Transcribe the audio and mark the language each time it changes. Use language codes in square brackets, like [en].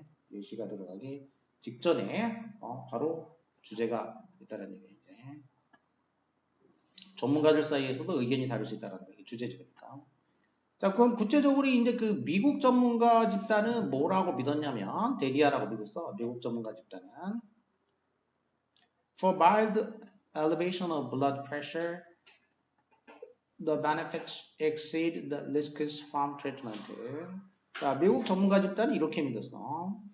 [ko] 예시가 들어가기 직전에 바로 주제가 있다는 얘기 이제. 전문가들 사이에서도 의견이 다를 수 있다는 게 주제적이니까. 자, 그럼 구체적으로 이제 그 미국 전문가 집단은 뭐라고 믿었냐면 데디아라고 믿었어. 미국 전문가 집단은 [en] For mild elevation of blood pressure, the benefits exceed the risks from treatment. [ko] 자, 미국 전문가 집단은 이렇게 믿었어.